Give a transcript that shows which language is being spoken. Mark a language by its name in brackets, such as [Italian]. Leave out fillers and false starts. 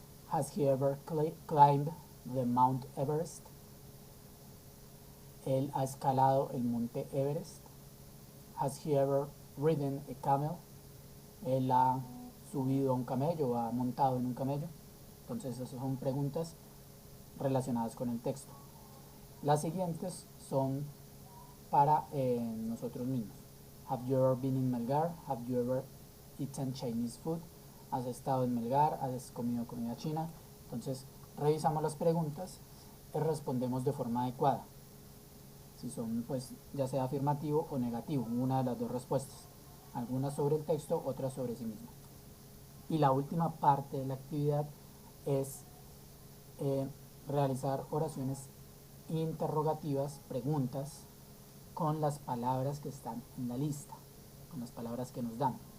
[English] Has he ever climbed the Mount Everest? [Spanish] Él ha escalado el monte Everest. [English] Has he ever ridden a camel? [Spanish] Él ha subido a un camello, ha montado en un camello. Entonces esas son preguntas relacionadas con el texto. Las siguientes son para nosotros mismos. [English] Have you ever been in Melgar? Have you ever eaten Chinese food? [Spanish] ¿Has estado en Melgar? ¿Has comido comida china? Entonces revisamos las preguntas y respondemos de forma adecuada. Si son pues ya sea afirmativo o negativo, una de las dos respuestas. Algunas sobre el texto, otras sobre sí mismo. Y la última parte de la actividad es realizar oraciones interrogativas, preguntas, con las palabras que están en la lista, con las palabras que nos dan.